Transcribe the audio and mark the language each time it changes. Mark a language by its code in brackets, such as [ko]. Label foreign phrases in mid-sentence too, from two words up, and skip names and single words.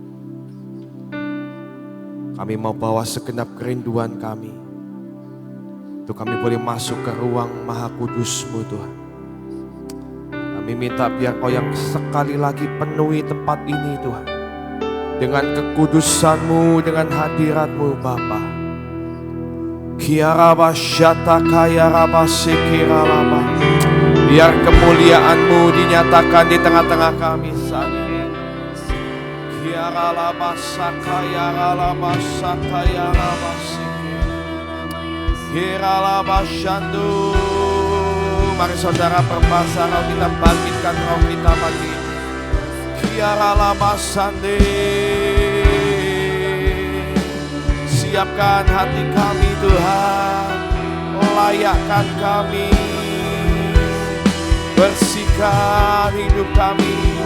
[id] Kami mau bawa segenap kerinduan kami. Untuk kami boleh masuk ke ruang Maha Kudus-Mu Tuhan. Kami minta biar Kau yang sekali lagi penuhi tempat ini Tuhan. Dengan kekudusan-Mu, dengan hadirat-Mu Bapa. Kiaraba syata kayaraba sekiralaba. Biar kemuliaan-Mu dinyatakan di tengah-tengah kami saat ini. Kiaralaba sakayaralaba sakayaraba sekiralaba. Kiralabashandu. Mari saudara berbahasa roh, kita bangkitkan roh kita pagi ini. Kiralabasande. Siapkan hati kami Tuhan, layakkan kami, bersihkan hidup kami.